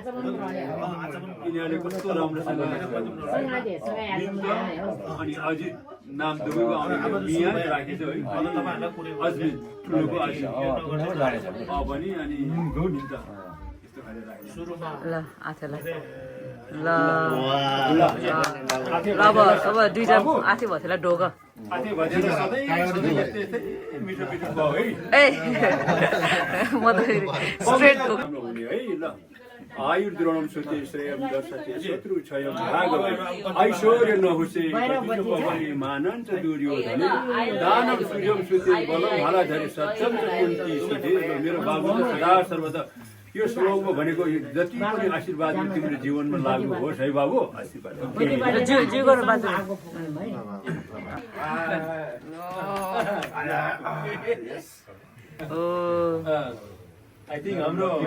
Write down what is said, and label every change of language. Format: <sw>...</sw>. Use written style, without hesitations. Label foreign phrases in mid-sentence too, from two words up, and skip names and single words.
<ne>कस्तो राम्रोसँग अनि अझै नाम दुवैको आउने राखेछ है अजमेर ठुलोको पनि अनि ल आथेलाई ल अब दुईटा आथी भयो त्यसलाई ढोग ए म त फेरि स्ट्रेट</ne> <sa>आयुर् द्रोणम सुते श्रेयम दर्शते शत्रु क्षयम भागवत ऐश्वर्य नहुसे मानञ्च दुर्योधन दानव सूर्यम सुते बलम हालाधरि सत्यम च कुन्ती सुते</sa> <ne>मेरो बाबु सदा सर्वदा यो श्लोकमा भनेको जति पनि आशीर्वाद तिम्रो जीवनमा लागू होस् है बाबु आशीर्वाद</ne> <en>I think</en> <sa>हाम्रो</sa>